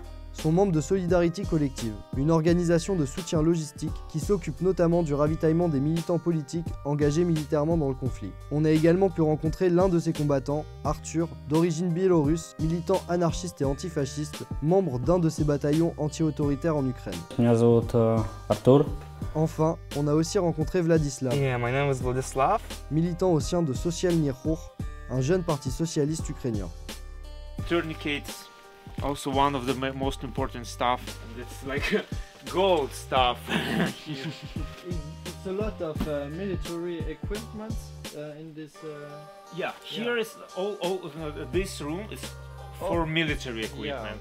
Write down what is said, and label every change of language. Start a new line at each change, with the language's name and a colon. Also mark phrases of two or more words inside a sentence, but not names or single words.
French: sont membres de Solidarité collective, une organisation de soutien logistique qui s'occupe notamment du ravitaillement des militants politiques engagés militairement dans le conflit. On a également pu rencontrer l'un de ces combattants, Arthur, d'origine biélorusse, militant anarchiste et antifasciste, membre d'un de ces bataillons anti-autoritaires en Ukraine.
Russian: Меня зовут Артур.
French: Enfin, on a aussi rencontré Vladislav,
English: Yeah, my name is Vladislav.
French: militant au sein de Socialny Ruch, un jeune parti socialiste ukrainien.
English: Tourniquets, also one of the most important stuff. And it's like gold stuff. It's a lot of military equipment in this. Yeah, here is all this room is for military equipment.